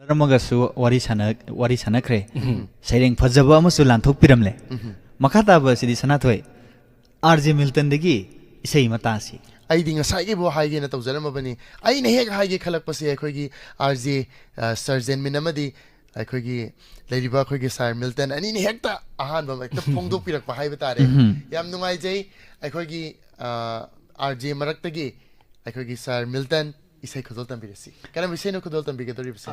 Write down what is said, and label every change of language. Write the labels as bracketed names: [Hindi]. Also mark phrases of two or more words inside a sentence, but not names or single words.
[Manipuri] रमगसु वारी सानखरे सैरेंग फजबा अमसु लांथोक पिरमले मखाताबा सिदि सनाथोय आरजे मिल्टन देगी इसई मतासी ꯑꯩꯗꯤ ꯉꯁꯥꯏꯒꯤ ꯕꯣ ꯍꯥꯏꯒꯦꯅ ꯇꯧꯖꯔꯝꯃꯕꯅꯤ ꯑꯩꯅ ꯍꯦꯛ ꯍꯥꯏꯒꯦ ꯈꯜꯂꯛꯄꯁꯦ ꯑꯩꯈꯣꯏꯒꯤ ꯑꯥꯔꯖꯦ ꯁꯔ ꯖꯦꯟꯃꯤꯟ ꯑꯃꯗꯤ ꯑꯩꯈꯣꯏꯒꯤ ꯂꯩꯔꯤꯕ ꯑꯩꯈꯣꯏꯒꯤ ꯁꯔ ꯃꯤꯜꯇꯟ ꯑꯅꯤꯅ ꯍꯦꯛꯇ ꯑꯍꯥꯟꯕ ꯍꯦꯛꯇ ꯐꯣꯡꯗꯣꯛꯄꯤꯔꯛꯄ ꯍꯥꯏꯕ ꯇꯥꯔꯦ ꯌꯥꯝ ꯅꯨꯡꯉꯥꯏꯖꯩ ꯑꯩꯈꯣꯏꯒꯤ ꯑꯥꯔꯖꯦ ꯃꯔꯛꯇꯒꯤ ꯑꯩꯈꯣꯏꯒꯤ ꯁꯔ ꯃꯤꯜꯇꯟ isai khudol tambirasi karam isai no khudol tambigadoribse